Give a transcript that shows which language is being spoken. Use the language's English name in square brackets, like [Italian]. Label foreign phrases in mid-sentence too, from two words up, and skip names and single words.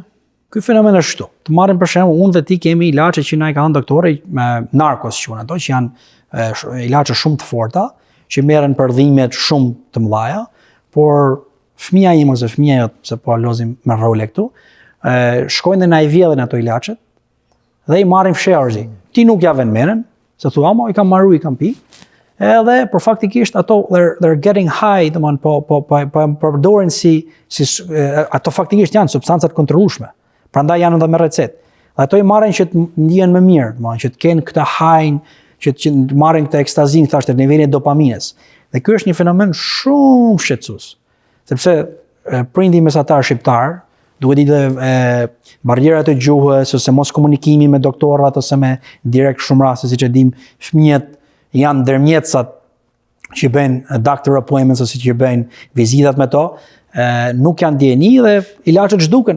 [Albanian] Ky fenomen është kështu. Të marrim për shembull, unë dhe ti kemi ilaçe që na i ka dhënë doktori, me narkos quhen ato, që janë ilaçe shumë të forta, që merren për dhimbjet shumë të mëdha, por fëmia im ose fëmia jot, se po lozim me role këtu, shkojnë dhe na i vjedhin ato ilaçet dhe i marrin fshehurzi. Ti nuk ja vën menen, se thua, i kam marru, i kam pi, edhe për faktikisht ato [English] they're getting high, [Albanian] domthon po përdoren si ato faktikisht janë substancat kontrollueshme. Prandaj janë edhe me recetë. Dhe ato i marrin që të ndihen më mirë, domthon që të kenë këtë high, që të marrin këtë ekstazin, thashë në nivelin e dopamines. Dhe ky është një fenomen shumë shqetësues. Sepse prindi mesatar shqiptar, duhet ditë barrierat e gjuhës ose mos komunikimi me doktorrat ose me direkt shumë raste, siç e dim, fëmijët janë ndërmjetësat që bëjnë [English] doctor appointments [Albanian] ose që bëjnë vizitat me to, nuk janë ndjeni dhe ilaçet zhduken.